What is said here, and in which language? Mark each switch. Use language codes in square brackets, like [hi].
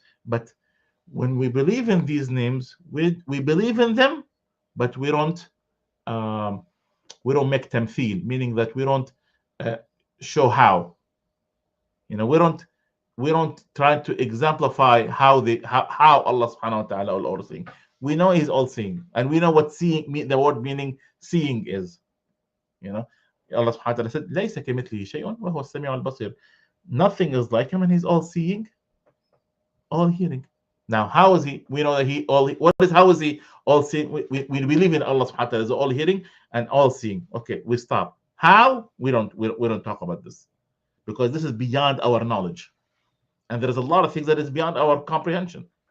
[en] But when we believe in these names, we believe in them, but we don't make them feel, meaning that we don't show how. We don't try to exemplify how Allah subhanahu wa ta'ala is all seeing. We know he's all seeing, and we know what the word meaning seeing is. [ar] Allah subhanahu wa ta'ala said, لَيْسَ كَمِثْلِهِ شَيْءٌ وَهُوَ السَّمِيعُ الْبَصِيرُ. [en] Nothing is like him, and he's all seeing, all hearing. Now, how is he? We know that how is he all seeing? We believe in Allah subhanahu wa ta'ala is all hearing and all seeing. Okay, we stop. How? We don't talk about this, because this is beyond our knowledge, and there is a lot of things that is beyond our comprehension.